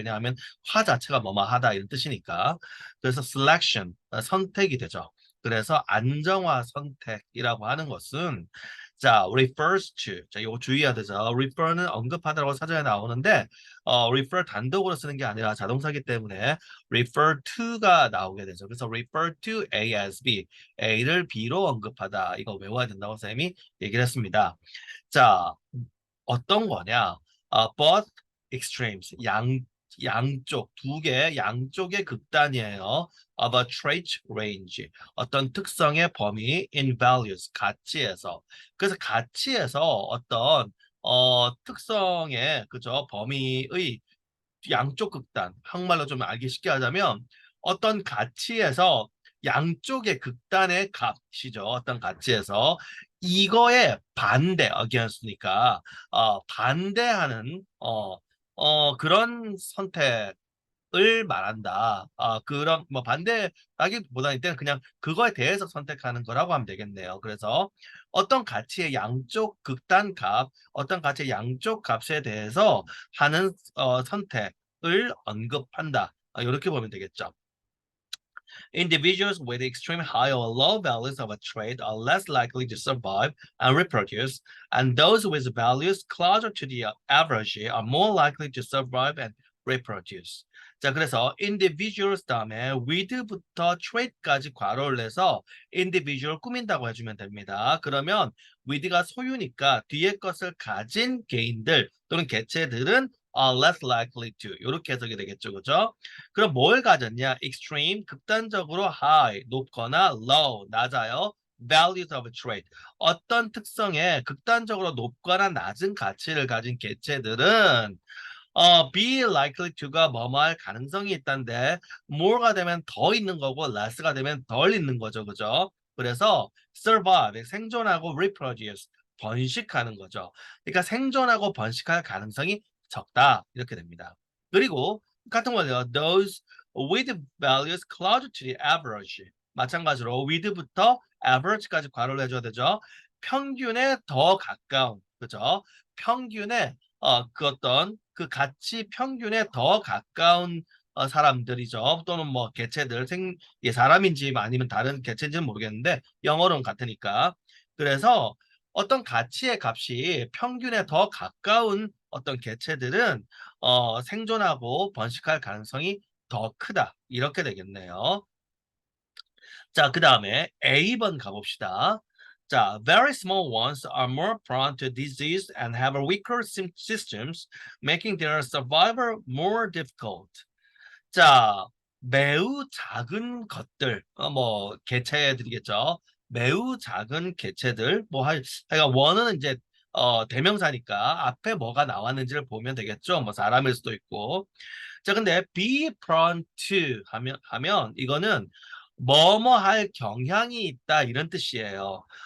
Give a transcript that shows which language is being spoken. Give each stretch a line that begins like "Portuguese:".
Korean: 왜냐하면 화 자체가 뭐뭐하다 이런 뜻이니까. 그래서 selection 선택이 되죠. 그래서 안정화 선택이라고 하는 것은 자, refers to. 자, 이거 주의해야 되죠. refer는 언급하다라고 사전에 나오는데 refer 단독으로 쓰는 게 아니라 자동사기 때문에 refer to가 나오게 되죠. 그래서 refer to A as B, A를 B로 언급하다. 이거 외워야 된다고 쌤이 얘기를 했습니다. 자, 어떤 거냐? both extremes, 양쪽, 두 개, 양쪽의 극단이에요.
English: of a trait range,
Korean: 어떤 특성의 범위
English: in values,
Korean: 가치에서. 그래서 가치에서 어떤 특성의 그죠 범위의 양쪽 극단, 한국말로 좀 알기 쉽게 하자면 어떤 가치에서 양쪽의 극단의 값이죠. 어떤 가치에서 이거에 반대 against니까 반대하는 그런 선택을 말한다. 그런 뭐 반대라기보다는 일단 그냥 그거에 대해서 선택하는 거라고 하면 되겠네요. 그래서 어떤 가치의 양쪽 극단 값, 어떤 가치의 양쪽 값에 대해서 하는 선택을 언급한다. 이렇게 보면 되겠죠.
English: Individuals with extreme high or low values of a trait are less likely to survive and reproduce, and those with values closer to the average are more likely to survive and reproduce.
Korean: 자, 그래서 individuals 다음에 with부터 trait까지 괄호를 내서 individual 꾸민다고 해주면 됩니다. 그러면 with가 소유니까 뒤에 것을 가진 개인들 또는 개체들은
English: are less likely to
Korean: 이렇게 해석이 되겠죠, 그죠? 그럼 뭘 가졌냐? extreme, 극단적으로 high, 높거나 low, 낮아요.
English: values of a trait.
Korean: 어떤 특성에 극단적으로 높거나 낮은 가치를 가진 개체들은 be likely to가 뭐뭐 할 가능성이 있다는데 more가 되면 더 있는 거고 less가 되면 덜 있는 거죠. 그죠? 그래서 survive, 생존하고 reproduce, 번식하는 거죠. 그러니까 생존하고 번식할 가능성이 적다. 이렇게 됩니다. 그리고 같은 거예요.
English: Those with values closer to the average.
Korean: 마찬가지로 with부터 average까지 괄호를 해줘야 되죠. 평균에 더 가까운, 그죠? 평균에 그 어떤 그 가치 평균에 더 가까운 사람들이죠. 또는 뭐 개체들, 사람인지 아니면 다른 개체인지는 모르겠는데 영어로는 같으니까. 그래서 어떤 가치의 값이 평균에 더 가까운 어떤 개체들은 생존하고 번식할 가능성이 더 크다. 이렇게 되겠네요. 자, 그 다음에 A번 가봅시다.
English: 자, very small ones are more prone to disease and have weaker systems, making their survival more difficult.
Korean: 자, 매우 작은 것들, 뭐 개체들이겠죠. 매우 작은 개체들, 하여간 원어는 이제 대명사니까 앞에 뭐가 나왔는지를 보면 되겠죠. 뭐 사람일 수도 있고. 자, 근데 be prone to 하면 이거는 뭐뭐 할 경향이 있다 이런 뜻이에요.